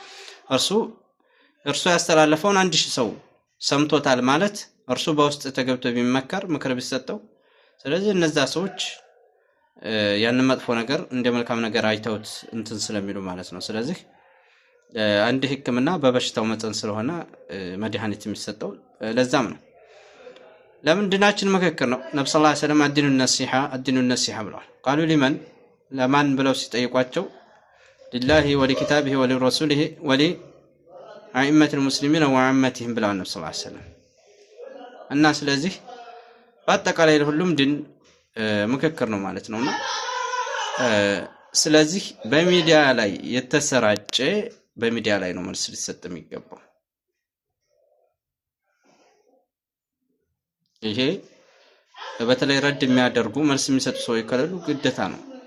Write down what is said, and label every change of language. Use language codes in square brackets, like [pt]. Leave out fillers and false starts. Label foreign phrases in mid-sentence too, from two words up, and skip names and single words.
[am] እርሱ ያስተላለፈውን 1000 ሰው ሰምቶታል ማለት እርሱ በውስጥ ተገብቶ ቢመከር ምክር ቢሰጠው ስለዚህ እነዛ ሰዎች ያን መጥፎ ነገር እንደ መልካም ነገር አይተውት እንትን ስለሚሉ ማለት ነው ስለዚህ አንድ ህክምና በበሽታው መጠን ስለሆነ መድኃኒት የሚሰጠው ለዛም ነው ለምን ድናችን መከከር ነው ነብዩ [ar] صلى الله عليه وسلم الدين النصيحة [am] ብለዋል [ar] قالوا لمن [am] ለማን ብለው ሲጠይቋቸው [ar] لله ولكتابه ولرسوله ولأئمة المسلمين وعامتهم [am] ብለዋል ነብዩ [ar] صلى الله عليه وسلم [am] እና ስለዚህ በአጠቃላይ ሁሉም ድን ምክክር ነው ማለት ነውና ስለዚህ በሚዲያ ላይ የተሰራጨ በሚዲያ ላይ ነው መልስ ሊሰጥ የሚገባው ይሄ በተለይ ረድ የሚያደርጉ መልስ የሚሰጡ ሰዎች ከሌሉ ግዴታ ነው